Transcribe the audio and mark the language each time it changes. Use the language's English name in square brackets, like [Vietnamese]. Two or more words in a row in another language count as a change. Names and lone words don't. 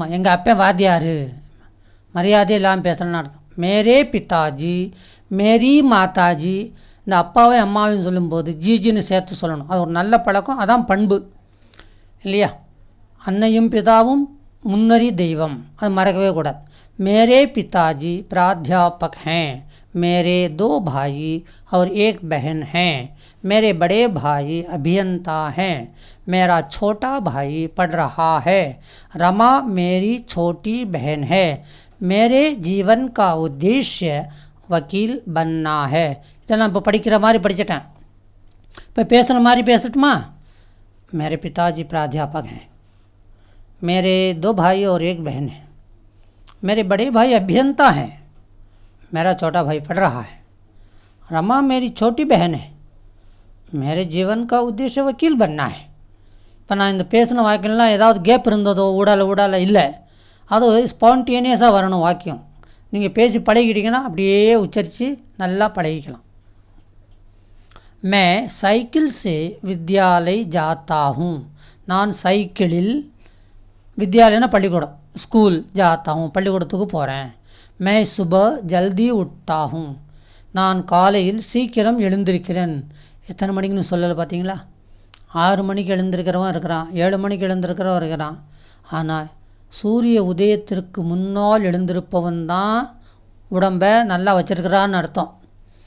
[Tamil] எங்கள் அப்பா வாத்தியார், மரியாதை இல்லாமல் பேசுகிறேன்னு அர்த்தம். [Hindi] मेरे पिताजी, मेरी माताजी. [Tamil] இந்த அப்பாவை அம்மாவையும் சொல்லும்போது ஜின்னு சேர்த்து சொல்லணும். அது ஒரு நல்ல பழக்கம், அதான் பண்பு இல்லையா? அன்னையும் பிதாவும் முன்னறி தெய்வம், அது மறக்கவே கூடாது. [Hindi] मेरे पिताजी प्राध्यापक हैं, मेरे 2 भाई और 1 बहन हैं, मेरे बड़े भाई अभियंता हैं, मेरा छोटा भाई पढ़ रहा है, रमा मेरी छोटी बहन है, मेरे जीवन का उद्देश्य वकील बनना है. [Tamil] இதெல்லாம் இப்போ படிக்கிற மாதிரி படிச்சிட்டேன். இப்போ பேசுகிற மாதிரி பேசட்டுமா? [Hindi] मेरे पिताजी प्राध्यापक हैं, मेरे 2 भाई और 1 बहन है, मेरे बड़े भाई अभियंता हैं, मेरा छोटा भाई पढ़ रहा है, रमा मेरी छोटी बहन है, मेरे जीवन का उद्देश्य वकील बनना है. [Tamil] இப்போ நான் இந்த பேசின வாக்கியம்லாம் ஏதாவது கேப் இருந்ததோ ஊடால இல்லை, அது ஸ்பான்டேனியஸாக வரணும் வாக்கியம். நீங்கள் பேசி பழகிட்டீங்கன்னா அப்படியே உச்சரித்து நல்லா பழகிக்கலாம். [Hindi] मैं साइकिल से विद्यालय जाता हूँ, [Tamil] நான் சைக்கிளில், வித்யாலயனா பள்ளிக்கூடம், ஸ்கூல், [Hindi] जाता हूँ [Tamil] பள்ளிக்கூடத்துக்கு போகிறேன். [Hindi] मैं सुबह जल्दी उठता हूँ, [Tamil] நான் காலையில் சீக்கிரம் எழுந்திருக்கிறேன். எத்தனை மணிக்குன்னு சொல்லலை பார்த்தீங்களா? 6 மணிக்கு எழுந்திருக்கிறவன் இருக்கிறான், 7 மணிக்கு எழுந்திருக்கிறவன் இருக்கிறான். ஆனால் சூரிய உதயத்திற்கு முன்னால் எழுந்திருப்பவன் தான் உடம்பை நல்லா வச்சுருக்கிறான்னு அர்த்தம்.